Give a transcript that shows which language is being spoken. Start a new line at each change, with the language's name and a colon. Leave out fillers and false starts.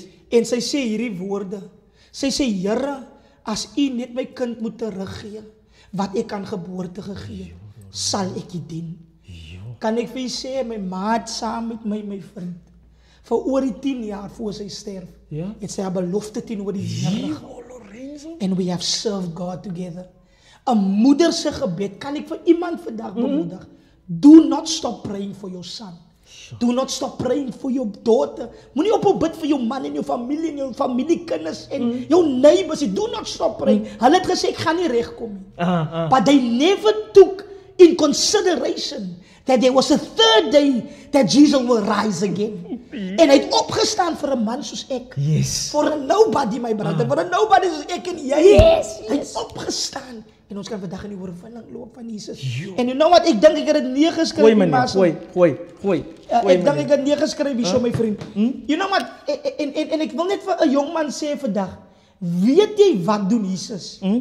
Afrikaans: En sy sê hierdie woorde. Sy sê, Here, as U net my kind moet teruggee, wat ek aan geboorte gegee, sal ek U dien. Kan ek vir u sê, my maat saam met my vriend, vir oor die 10 jaar voor sy sterf, het sy 'n belofte teenoor die Here gehad.
English: And we have served God together.
Afrikaans: 'n moeder se gebed, kan ek vir iemand vandag bemoedig?
English: Do not stop praying for your son. Do not stop praying for your daughter.
Afrikaans: Moenie ophou bid vir jou man en jou familiekinders en jou neighbors.
English: Do not stop praying.
Afrikaans: Hulle het gesê ek gaan nie regkom nie.
English: But they never took in consideration that there was a third day that Jesus will rise again.
Afrikaans: En hy het opgestaan vir 'n man soos ek.
English: For a nobody, my brother. For a nobody
Afrikaans: soos ek en jy. Hy het opgestaan. En ons kan vandag in die oorwinning loop van Jesus. En
English: you know what,
Afrikaans: ek dink ek het dit neergeskryf. Gooi. Ek dink ek het dit neergeskryf hier, so my vriend.
English: You know what,
Afrikaans: en ek wil net vir 'n jong man sê vandag, weet jy wat doen Jesus?